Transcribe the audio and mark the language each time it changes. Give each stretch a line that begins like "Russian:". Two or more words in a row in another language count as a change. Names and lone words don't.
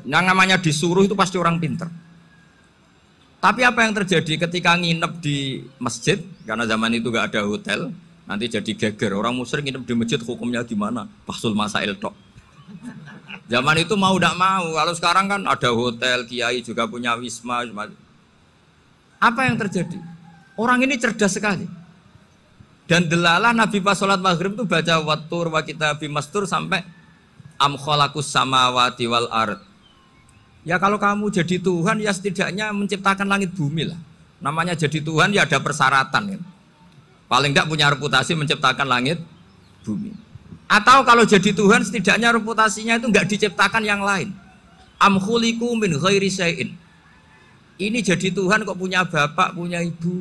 Indonesian: Yang namanya disuruh itu pasti orang pinter. Tapi apa yang terjadi ketika nginep di masjid, karena zaman itu gak ada hotel, nanti jadi geger. Orang musyrik nginep di masjid hukumnya gimana?
Arabic: Bahsul masail
Indonesian: tok. Zaman itu mau tidak mau, kalau sekarang kan ada hotel, kiai juga punya wisma. Apa yang terjadi? Orang ini cerdas sekali. Dan delalah Nabi pas sholat maghrib itu baca
Arabic: watur wa kitabim mastur
Indonesian: sampai
Arabic: Am khalaqus samawati wal ard.
Indonesian: Ya kalau kamu jadi Tuhan ya setidaknya menciptakan langit bumi lah. Namanya jadi Tuhan ya ada persyaratan kan. Paling enggak punya reputasi menciptakan langit bumi. Atau kalau jadi Tuhan setidaknya reputasinya itu enggak diciptakan yang lain.
Arabic: Am khuliqu min ghairi syai'in.
Indonesian: Ini jadi Tuhan kok punya bapak, punya ibu.